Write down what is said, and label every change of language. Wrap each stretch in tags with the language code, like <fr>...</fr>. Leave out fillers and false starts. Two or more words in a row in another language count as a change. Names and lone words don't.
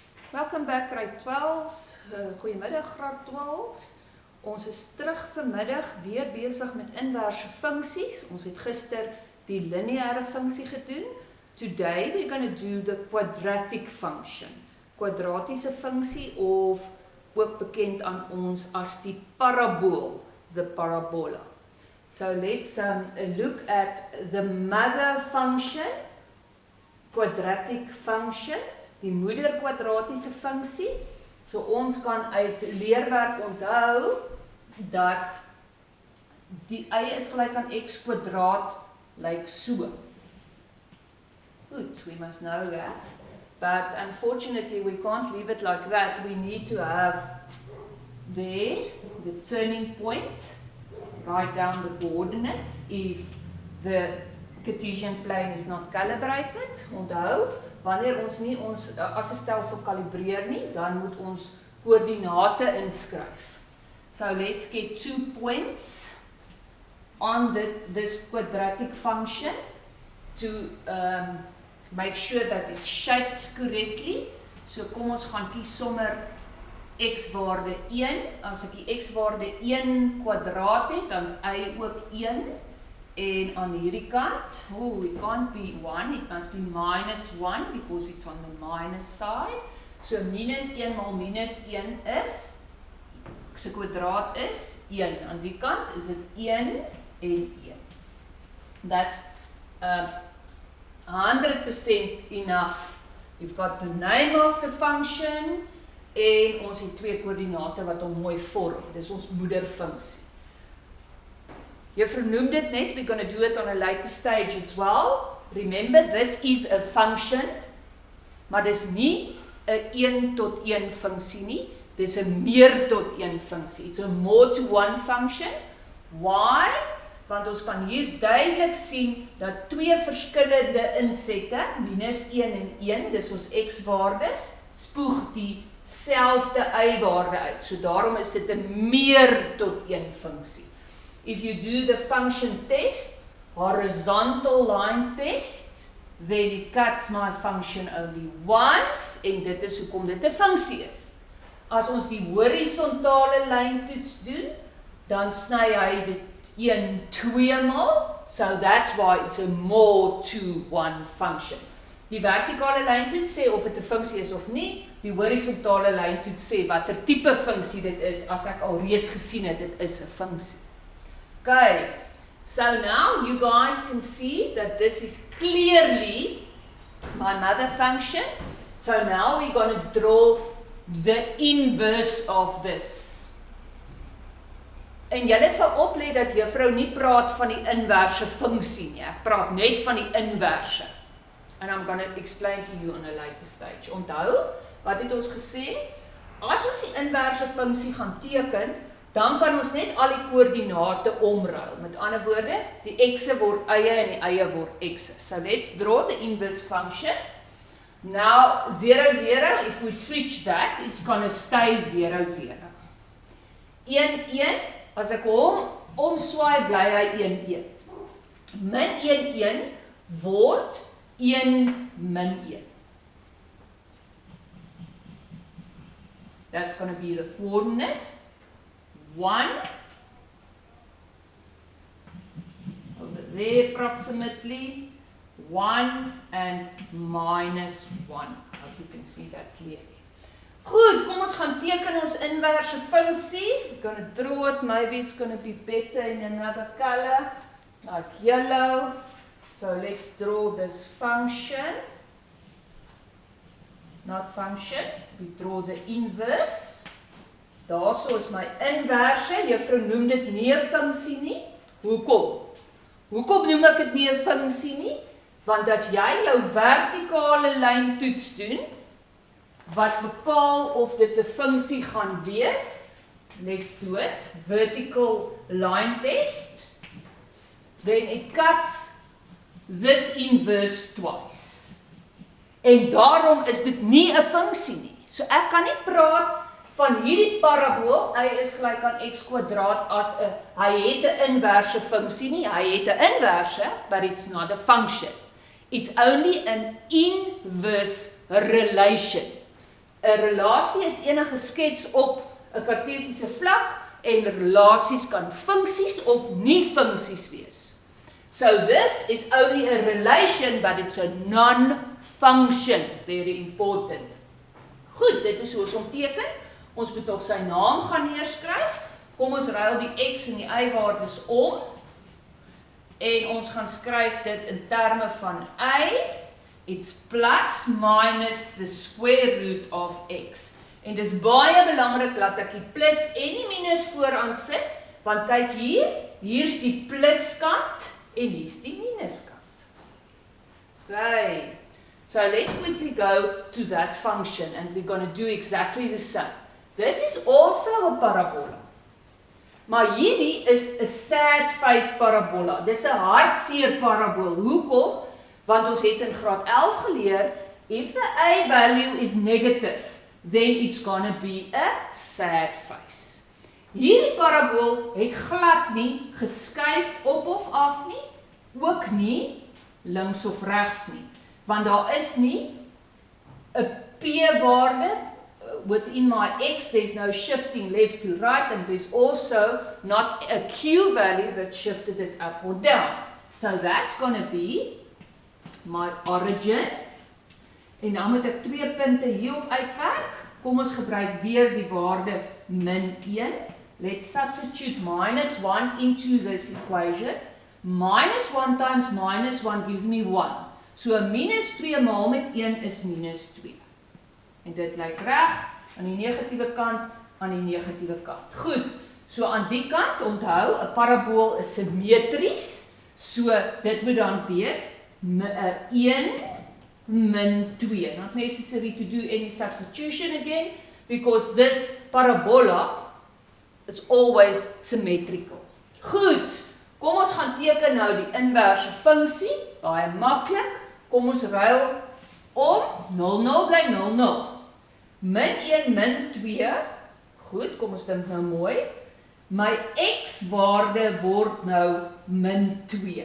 <af>Welkom by Gr12's, goeiemiddag graad 12's. Ons is terug vanmiddag weer besig met inverse funksies. Ons het gister die lineêre funksie gedoen.</af> <en>Today we're going to do the quadratic function.</en> <af>Kwadratiese funksie of ook bekend aan ons as die parabool,</af> <en>the parabola. So let's look at the mother function, quadratic function.</en> <af>Die moeder kwadratiese funksie. So ons kan uit leerwerk onthou dat die y is gelyk aan x kwadraat lyk so.</af> <en>Good, we must know that. But unfortunately we can't leave it like that. We need to have there the turning point, write down the coordinates if the Cartesian plane is not calibrated.</en> <af>Onthou, wanneer ons nie ons as 'n stelsel kalibreer nie, dan moet ons koördinate inskryf.</af> <en>So let's get 2 points on this quadratic function to make sure that it's shaped correctly.</en> <af>So kom ons gaan kies sommer x waarde 1. As ek die x waarde 1 kwadraat het, dan is y ook 1. En aan hierdie kant,</af> <en>it can't be 1, it must be minus 1 because it's on the minus side.</en> <af>So minus 1 mal minus 1 is, se kwadraat is 1. Aan die kant is dit 1 en 1.</af> <en>That's 100% enough. We've got the name of the function</en> <af>en ons het twee koördinate wat hom mooi vorm. Dis ons moederfunksie. Juffrou noem dit net,</af> <en>we're going to do it on a later stage as well. Remember, this is a function,</en> <af>maar dis nie 'n 1 tot 1 funksie nie, dis 'n meer tot 1 funksie.</af> <en>It's a more to one function. Why?</en> <af>Want ons kan hier duidelik sien dat twee verskillende insette, minus 1 en 1, dis ons x-waardes, spoeg dieselfde y-waarde uit. So daarom is dit 'n meer tot 1 funksie.</af> <en>If you do the function test, horizontal line test, then it cuts my function only once,</en> <af>en dit is hoekom dit 'n funksie is. As ons die horisontale lyn toets doen, dan sny hy dit 1 2 maal,</af> <en>so that's why it's a more to one function.</en> <af>Die vertikale lyn toets sê of dit 'n funksie is of nie, die horisontale lyn toets sê watter tipe funksie dit is, as ek al reeds gesien het, dit is 'n funksie.</af> <en>Okay, so now you guys can see that this is clearly my mother function. So now we're going to draw the inverse of this.</en> <af>En julle sal oplet dat juffrou nie praat van die inverse funksie nie. Ek praat net van die inverse.</af> <en>And I'm going to explain to you on a later stage.</en> <af>Onthou, wat het ons gesê? As ons die inverse funksie gaan teken, dan kan ons net al die koördinate omruil. Met ander woorde, die x'e word eie en die eie word x'e.</af> <en>So let's draw the inverse function. Now 0 0, if we switch that, it's going to stay 0 0. 1 1,</en> <af>as ek hom omswaai bly hy 1 1. Min 1 1 word 1 min 1.</af> <en>That's going to be the coordinate. 1 over there approximately 1 and minus 1. I hope you can see that clearly.</en> <af>Goed, kom ons gaan teken ons inverse funksie.</af> <en>We're going to draw it, maybe it's going to be better in another color, like yellow. So let's draw this function. Not function, we draw the inverse.</en> <af>Daarso is my inverse, juffrou noem dit nie 'n funksie nie. Hoekom? Hoekom noem ek dit nie 'n funksie nie? Want as jy jou vertikale lyn toets doen, wat bepaal of dit 'n funksie gaan wees,</af> <en>let's do it, vertical line test, then it cuts this inverse twice.</en> <af>En daarom is dit nie 'n funksie nie. So ek kan nie praat van hierdie parabool, hy is gelyk aan x kwadraat as hy het 'n inverse funksie nie, hy het 'n inverse,</af> <en>but it's not a function. It's only an inverse relation.</en> <af>'n relasie is enige skets op 'n kartesiese vlak en relasies kan funksies of nie funksies wees.</af> <en>So this is only a relation, but it's a non-function. Very important.</en> <af>Goed, dit is hoe ons omteken. Ons moet nog sy naam gaan neerskryf. Kom ons ruil die x en die y-waardes om. En ons gaan skryf dit in terme van y.</af> <en>It's plus minus the square root of x.</en> <af>En dis baie belangrik dat ek die plus en die minus vooraan sit, want kyk hier's die pluskant en hier's die minuskant.</af> <en>Okay, so let's quickly go to that function and we're going to do exactly the same. This is also a parabola.</en> <af>Maar hierdie is 'n</af> <en>sad face</en> <af>parabola. Dis 'n hartseer parabool. Hoekom? Want ons het in graad 11 geleer,</af> <en>if the a value is negative, then it's gonna be a sad face.</en> <af>Hierdie parabool het glad nie geskuif op of af nie, ook nie links of regs nie, want daar is nie 'n p-waarde</af> <en>within my x, there's no shifting left to right, and there's also not a q value that shifted it up or down. So that's gonna be my origin,</en> <af>en dan moet ek 2 punte hierop uitwerk. Kom ons gebruik weer die waarde min 1.</af> <en>Let's substitute minus 1 into this equation. Minus 1 times minus 1 gives me 1.</en> <af>So minus 2 maal met 1 is minus 2. En dit lyk reg aan die negatiewe kant, aan die negatiewe kant. Goed, so aan die kant, onthou, 'n parabool is simmetries, so dit moet dan wees 1 min 2.</af> <en>Not necessary to do any substitution again, because this parabola is always symmetrical.</en> <af>Goed, kom ons gaan teken nou die inverse funksie, baie maklik. Kom ons ruil om, 0, 0 bly 0, 0. Min 1, min 2, goed, kom ons dink nou mooi. My x-waarde word nou min 2.</af>